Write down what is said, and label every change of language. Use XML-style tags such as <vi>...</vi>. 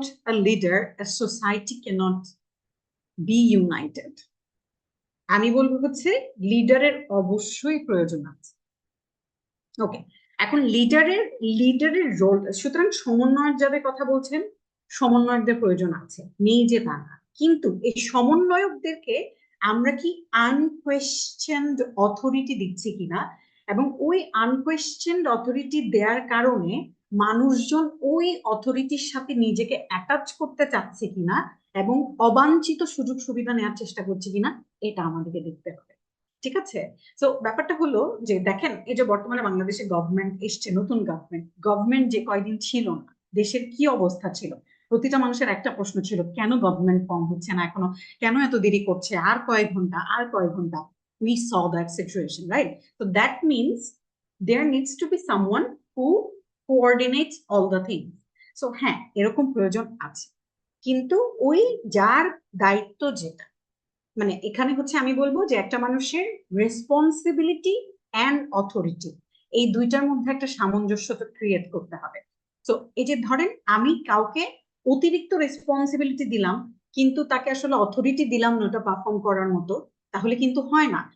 <en>a leader, a society cannot be united.</en> <bn>আমি বলবো হচ্ছে লিডারের অবশ্যই প্রয়োজন আছে। ওকে, এখন লিডারের রোল, সুতরাং সমন্বয়ক যাদের কথা বলছেন, সমন্বয়কদের প্রয়োজন আছে, নেই যে তা না, কিন্তু এই সমন্বয়কদেরকে আমরা কি আনকোয়েশ্চেনড অথরিটি দিচ্ছি কিনা, এবং ওই আনকোয়েশ্চেনড অথরিটি দেওয়ার কারণে মানুষজন ওই অথরিটির সাথে নিজেকে অ্যাটাচ করতে চাচ্ছে কিনা এবং অবাঞ্ছিত সুযোগ সুবিধা নেওয়ার চেষ্টা করছে কিনা, এটা আমাদেরকে দেখতে হবে। ঠিক আছে? তো ব্যাপারটা হলো যে দেখেন, এই যে বর্তমানে বাংলাদেশে গভর্নমেন্ট এসছে, নতুন গভর্নমেন্ট যে কয়দিন ছিল না, দেশের কি অবস্থা ছিল, প্রতিটা মানুষের একটা প্রশ্ন ছিল, কেন গভর্নমেন্ট ফর্ম হচ্ছে না এখনো, কেন এত দেরি করছে, আর কয়েক ঘন্টা।</bn> <en>We saw that situation, right? So that means there needs to be someone who coordinates all the things.</en> <bn>So হ্যাঁ, এরকম প্রয়োজন আছে, কিন্তু ওই যার দায়িত্ব যেটা, মানে এখানে হচ্ছে আমি বলবো যে একটা মানুষের রেসপন্সিবিলিটি অ্যান্ড অথরিটি, এই দুইটার মধ্যে একটা সামঞ্জস্যতা ক্রিয়েট করতে হবে। তো এই যে ধরেন আমি কাউকে অতিরিক্ত রেসপন্সিবিলিটি দিলাম, কিন্তু তাকে আসলে অথরিটি দিলাম না ওটা পারফর্ম করার মতো, তাহলে কিন্তু হয় না।</bn>